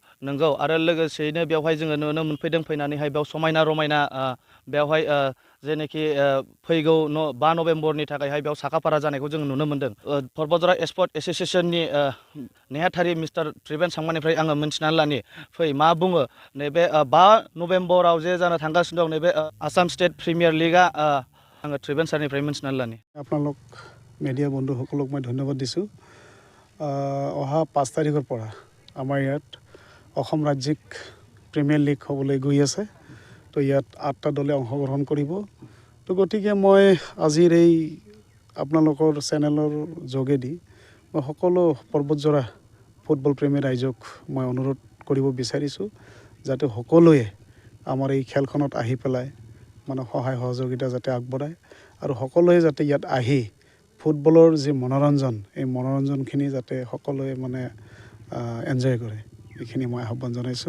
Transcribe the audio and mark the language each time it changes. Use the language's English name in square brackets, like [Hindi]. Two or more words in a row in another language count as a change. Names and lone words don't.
[Bodo] नंगौ आरो लोगोसेयैनो बेवहाय जोङो नुनो मोनफैदों फैनानैहाय बेयाव समायना रमायना बेवहाय जेनाखि फैगौ 5 नभेम्बरनि थाखायहाय बेयाव साखाफारा जानायखौ जों नुनो मोनदों। परबजरा स्पर्ट एसोसिएशननि नेहाथारि मिस्टार त्रिवेन सांमानिफ्राय आङो मिन्थिनानै लानि फै मा बुङो नैबे 5 नभेम्बराव जे जानो थांगासिनो दं नैबे आसाम स्टेट प्रिमियार लिगआ आङो त्रिवेन सारनिफ्राय मिन्थिनानै लानि। [Assamese] আপোনালোক মিডিয়া বন্ধুসকলক মই ধন্যবাদ দিছোঁ। অহা 5 তাৰিখৰ পৰা আমাৰ ইয়াত অসম ৰাজ্যিক প্ৰিমিয়াৰ লীগ হ'বলৈ গৈ আছে। তো ইয়াত 8টা দলে অংশগ্ৰহণ কৰিব। তো গতিকে মই আজিৰ এই আপোনালোকৰ চেনেলৰ যোগেদি মই সকলো পৰ্বতজৰা ফুটবল প্ৰেমী ৰাইজক মই অনুৰোধ কৰিব বিচাৰিছোঁ যাতে সকলোৱে আমাৰ এই খেলখনত আহি পেলাই মানে সহায় সহযোগিতা যাতে আগবঢ়ায় আৰু সকলোৱে যাতে ইয়াত আহি ফুটবলৰ যি মনোৰঞ্জন এই মনোৰঞ্জনখিনি যাতে সকলোৱে মানে এনজয় কৰে এইখিনি মই আহ্বান জনাইছোঁ।